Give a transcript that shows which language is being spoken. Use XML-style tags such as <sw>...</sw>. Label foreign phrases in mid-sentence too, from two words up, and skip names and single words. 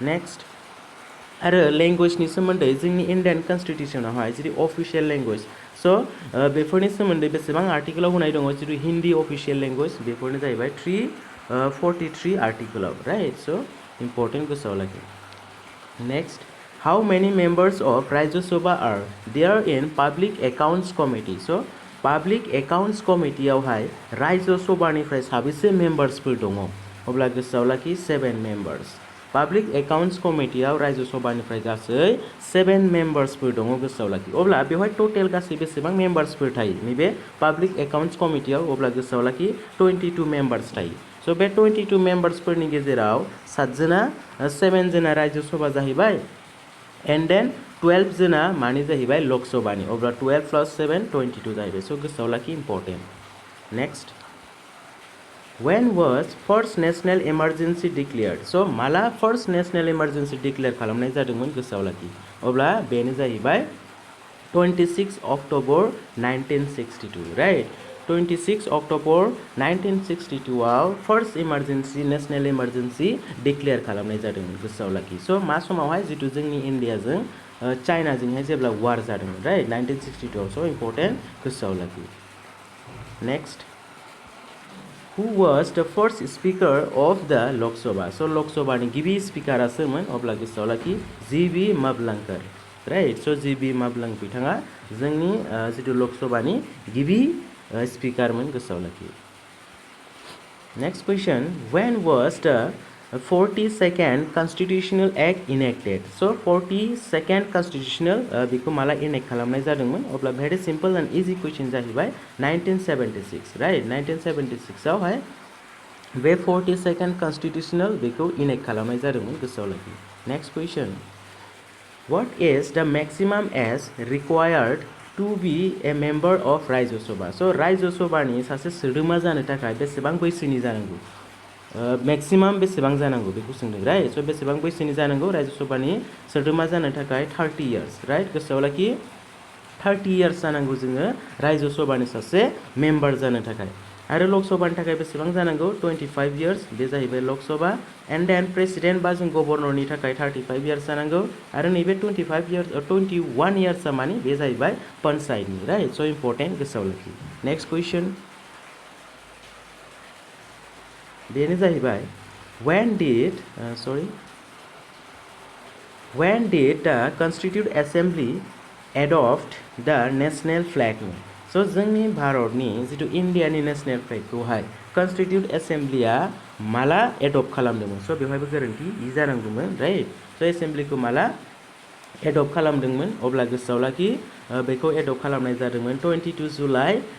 <brx>नेक्स्ट, आरो लेंगुवेजनि सोमोन्दै जोंनि</brx> <en>Indian constitution</en> <brx>जिथु</brx> <en>official language,</en> <brx>स' बेफोरनि सोमोन्दै बेसेबां आर्टिकलाव होनाय दङ? जिथु हिन्दी</brx> <en>official language,</en> <brx>बेफोरनो जाहैबाय 343 आर्टिकलाव, राइट। स' इम्पोर्टेन्ट, गोसोआव लाखि।</brx> <en>Next, how many members of Rajya Sabha are there in Public Accounts Committee?</en> <brx>So, Public Accounts Committee आवहाय राज्य सभानिफ्राय साबेसे मेम्बार्सफोर दङ? अब्ला गोसोआव लाखि 7 मेम्बार्स। पाब्लिक एकाउन्ट्स कमिटियाव राज्य सभानिफ्राय गासै 7 मेम्बार्सफोर दङ गोसोआव लाखि अब्ला बेवहाय टोटेल गासै बेसेबां मेम्बार्सफोर थायो नैबे पाब्लिक एकाउन्ट्स कमिटियाव अब्ला गोसोआव लाखि 22 मेम्बार्स थायो सो बे 22 मेम्बार्सफोरनि गेजेराव 7 जना 7 जना राज्य सभा जाहैबाय</brx> <en>and then</en> <brx>12 जना मानि जाहैबाय लक सभानि अब्ला 12 + 7 22 जाहैबाय सो गोसोआव लाखि</brx> <en>important next When was first national emergency declared?</en> <brx>So माला</brx> <en>first national emergency declare</en> <brx>खालामनाय जादोंमोन गोसोआव लाखि अब्ला बेनो जाहैबाय 26</brx> <en>October 1962 right</en> <brx>26 October 1962 आव</brx> <en>first emergency national emergency declare</en> <brx>खालामनाय जादोंमोन गोसोआव लाखि सो मा समावहाय जितु जोंनि इन्डियाजों चाइनाजोंहाय जेब्ला वार जादोंमोन राइट 1962 आव सो इम्पोर्टेन्ट गोसोआव लाखि</brx> <en>next Who was the first speaker of the Lok Sabha?</en> <brx>So Lok Sabha ni गिबि स्पिकारा सोरमोन अब्ला गोसोआव लाखि जीबी माबलांकर राइट सो जीबी माबलां बिथाङा जोंनि जितु लक सभानि गिबि स्पिकारमोन गोसोआव लाखि</brx> <en>next question when was the 42nd Constitutional Act enacted?</en> <brx>So</brx> <en>42nd Constitutional</en> <brx>बेखौ माला इनेक्ट खालामनाय जादोंमोन अब्ला</brx> <en>very simple and easy question</en> <brx>जाहैबाय 1976 राइट 1976 आवहाय बे</brx> <en>42nd Constitutional</en> <brx>बेखौ इनेक्ट खालामनाय जादोंमोन गोसोआव लाखि</brx> <en>next question What is the maximum age required to be a member of राज्य</en> <brx>सभा? So राज्य सभानि सासे सोद्रोमा जानो थाखाय बेसेबां बैसोनि जानांगौ मैक्सिमाम बेसेबां जानांगौ बेखौ सोंदों राइट सो बेसेबां बैसोनि जानांगौ राज्य सभानि सोद्रोमा जानो थाखाय 30</brx> <en>years right</en> <brx>गोसोआव लाखि 30 इयार्स जानांगौ जोङो राज्य सभानि सासे मेम्बार जानो थाखाय आरो लक सभानि थाखाय बेसेबां जानांगौ 25 इयार्स बे जाहैबाय लक सभा</brx> <en>and then president</en> <brx>बा जों गभर्नरनि थाखाय 35 इयार्स जानांगौ आरो नैबे 25 इयार्स 21 इयार्सआ मानि बे जाहैबाय पन्चायतनि राइट सो इम्पोर्टेन्ट गोसोआव लाखि</brx> <en>next question</en> <brx>बेनो जाहैबाय</brx> <en>when did the Constituent Assembly adopt the national flag?</en> <brx>So जोंनि भारतनि जितु इन्डियानि</brx> <en>national flag</en> <brx>कन्स्टिट्यूट एसेम्ब्लिया माला एडप्ट खालामदोंमोन सो बेवहायबो गोरोन्थि इ जानांगौमोन राइट सो एसेम्ब्लिखौ माला एडप्ट खालामदोंमोन अब्ला गोसोआव लाखि बेखौ एडप्ट खालामनाय जादोंमोन 22 जुलाइ</brx>